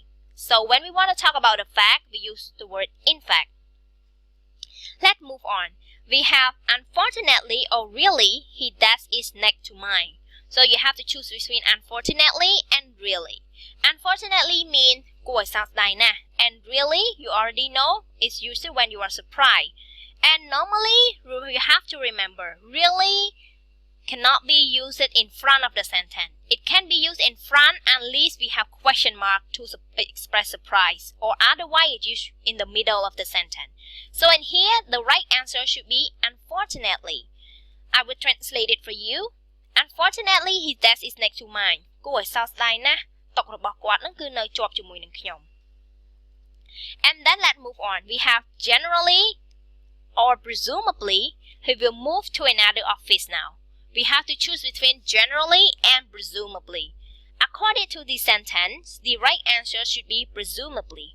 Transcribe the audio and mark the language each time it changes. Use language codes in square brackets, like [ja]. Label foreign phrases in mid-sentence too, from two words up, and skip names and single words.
[en] So when we want to talk about a fact, we use the word in fact. Let's move on. We have unfortunately or really, he does is next to mine. So you have to choose between unfortunately and really. Unfortunately means [km] គួរឲ្យសោកស្ដាយណាស់ [en] And really, you already know, it's used when you are surprised. And normally, you have to remember, really cannot be used in front of the sentence. It can be used in front unless we have question mark to express surprise, or otherwise it's used in the middle of the sentence. So in here, the right answer should be unfortunately. I will translate it for you. Unfortunately, his desk is next to mine. [km] គួរឲ្យសោកស្ដាយណាស់ តុរបស់គាត់នឹងគឺនៅជាប់ជាមួយនឹងខ្ញុំ [en] And then let's move on. We have generally or presumably he will move to another office now. We have to choose between generally and presumably. According to the sentence, the right answer should be presumably.